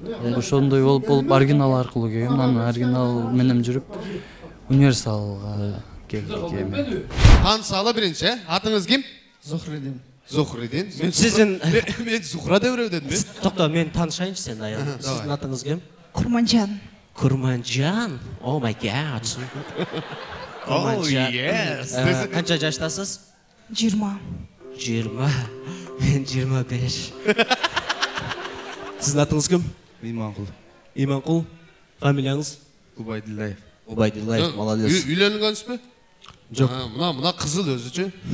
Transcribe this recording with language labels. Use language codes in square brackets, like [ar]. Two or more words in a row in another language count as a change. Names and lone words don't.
[ky] Ошондой болуп оригинал аркылуу келгем. Анан оригинал менен жүрүп универсалга келдик. Тансалы биринчи, атыңыз ким? Зухридин. Зухридин. Сиздин мен Зухра деп деdim мен. Токто, мен таанышайынчы сени аял. Сиздин атыңыз ким? Курманжан. Курманжан. [en] Oh my god. Oh yes. [ky] Канча жаштасыз? 20. 20. Мен 25. Сиздин атыңыз ким? Иманкул. Иманкул. Фамилияңыз? Убайдуллаев. Убайдуллаев, молодец. Үйлөнгөнсүзбү? Жок. Мына кызыл өзүчү.